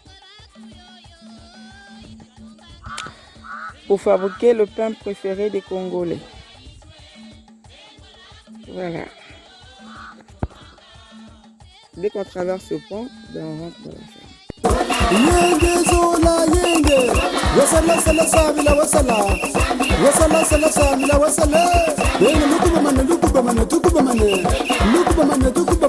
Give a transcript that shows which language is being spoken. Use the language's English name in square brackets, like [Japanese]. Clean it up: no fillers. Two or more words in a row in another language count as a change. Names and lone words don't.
[French] Pour fabriquer le pain préféré des Congolais. Voilà. Dès qu'on traverse ce pont, ben on rentre dans la ferme. Yenge zola yenge. Wasala sala samila wasala. Wasala sala samila wasala. Yenge luku bamane tuku bamane. Luku bamane tuku